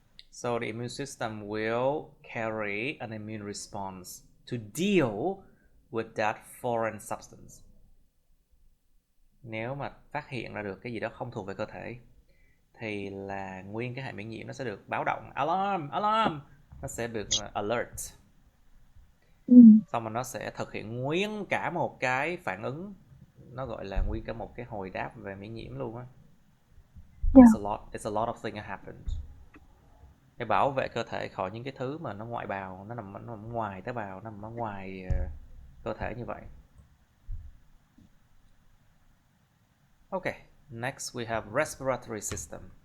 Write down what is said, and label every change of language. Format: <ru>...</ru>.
<en>So the immune system will carry an immune response to deal with that foreign substance.</en> <vi>Nếu mà phát hiện ra được cái gì đó không thuộc về cơ thể thì là nguyên cái hệ miễn nhiễm nó sẽ được báo động, alarm, nó sẽ được alert. Xong rồi nó sẽ thực hiện nguyên cả một cái phản ứng, nó gọi là nguyên cả một cái hồi đáp về miễn nhiễm luôn á.</vi> <en>It's a lot of things that happened.</en> <vi>Để bảo vệ cơ thể khỏi những cái thứ mà nó ngoại bào, nó nằm ngoài tế bào, nó nằm ở ngoài cơ thể như vậy.</vi> <en>Okay, next we have respiratory system.</en>